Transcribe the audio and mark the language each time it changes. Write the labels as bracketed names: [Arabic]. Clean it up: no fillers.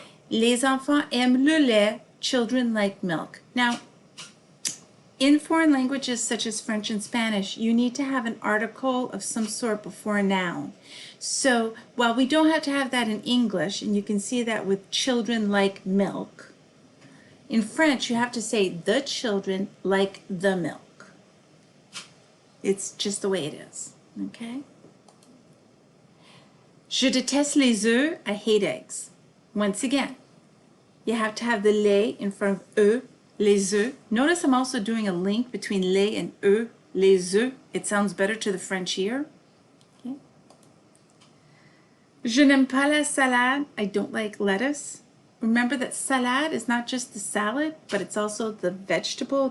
[French] Les enfants aiment le lait. [English] Children like milk. Now, in foreign languages such as French and Spanish, you need to have an article of some sort before a noun. So while we don't have to have that in English, and you can see that with children like milk, in French you have to say the children like the milk. It's just the way it is, okay? [French] Je déteste les œufs, [English] I hate eggs. Once again, you have to have the les in front of eux, les œufs. Notice I'm also doing a link between les and eux, les œufs. It sounds better to the French ear. Okay. [French] Je n'aime pas la salade. [English] I don't like lettuce. Remember that salade is not just the salad, but it's also the vegetable.